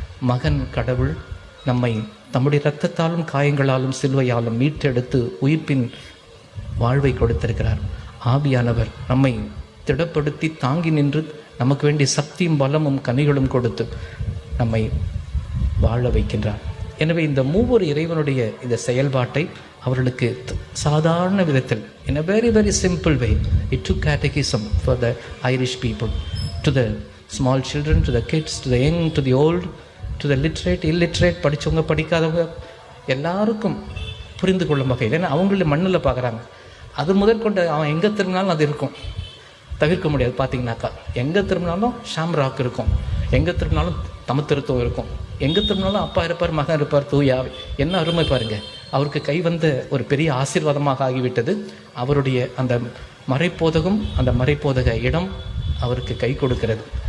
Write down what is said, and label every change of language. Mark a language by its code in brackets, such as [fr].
[ta] மகன் கடவுள் நம்மை தம்முடைய இரத்தத்தாலும் காயங்களாலும் சிலுவையாலும் மீட்டெடுத்து உயிர்ப்பின் வாழ்வை கொடுத்திருக்கிறார். ஆவியானவர் நம்மை திடப்படுத்தி தாங்கி நின்று நமக்கு வேண்டிய சக்தியும் பலமும் கனிகளும் கொடுத்து நம்மை வாழ வைக்கின்றார். எனவே இந்த மூவொரு இறைவனுடைய இந்த செயல்பாட்டை அவர்களுக்கு சாதாரண விதத்தில் [en] in a very very simple way it took catechism for the Irish people, to the small children, to the kids, to the young, to the old, to the literate, illiterate, [ta] படித்தவங்க படிக்காதவங்க எல்லாருக்கும் புரிந்து கொள்ளும் வகையில். ஏன்னா அவங்கள மண்ணில் பார்க்குறாங்க. அது முதற்கொண்டு அவன் எங்கே திரும்பினாலும் அது இருக்கும், தவிர்க்க முடியாது. பார்த்தீங்கன்னாக்கா எங்கே திரும்பினாலும் ஷாம்ராக் இருக்கும், எங்கே திரும்பினாலும் தமத்திருத்தம் இருக்கும், எங்கே திரும்பினாலும் அப்பா இருப்பார், மகன் இருப்பார், தூயாவை. என்ன அருமை பாருங்கள். அவருக்கு கை வந்த ஒரு பெரிய ஆசீர்வாதமாக ஆகிவிட்டது. அவருடைய அந்த மறைப்போதகம், அந்த மறைப்போதக இடம் அவருக்கு கை கொடுக்கிறது.